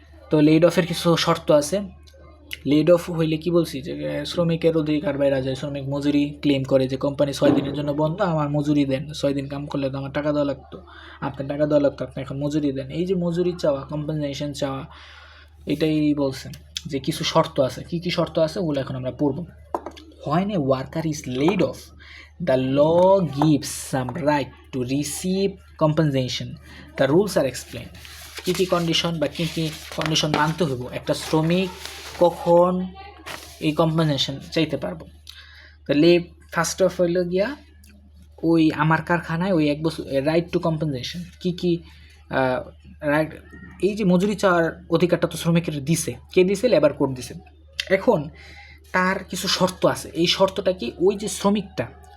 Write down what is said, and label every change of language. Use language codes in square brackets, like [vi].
[bn] তো লেড অফের কিছু শর্ত আছে। লেড অফ হইলে কি বলছি যে শ্রমিকের অধিকার বাইরে যায়, শ্রমিক মজুরি ক্লেম করে যে কোম্পানি 6 দিনের জন্য বন্ধ, আমার মজুরি দেন, 6 দিন কাম করলে তো আমার টাকা দেওয়া লাগতো, আপনার টাকা দেওয়া লাগতো, আপনি এখন মজুরি দেন, এই যে মজুরি চাওয়া, কম্পেনসেশন চাওয়া, এটাই বলছেন যে কিছু শর্ত আছে। কি কি শর্ত আছে ওগুলো এখন আমরা পড়ব। [en] When a worker is laid off, the law gives some right to receive compensation. The rules are explained. [bn] Key key condition বা কী কী কন্ডিশন মানতে হইব একটা শ্রমিক কখন এই কম্পেনসেশন চাইতে পারবো। তাহলে ফার্স্ট অফ হইল গিয়া ওই আমার কারখানায় ওই 1 বছর [en] right to compensation, [bn] কী কী রাইট, এই যে মজুরি চাওয়ার অধিকারটা তো শ্রমিকের দিছে, কে দিছে, লেবার কোড দিছে। এখন তার কিছু শর্ত আছে, এই শর্তটা কি, ওই যে শ্রমিকটা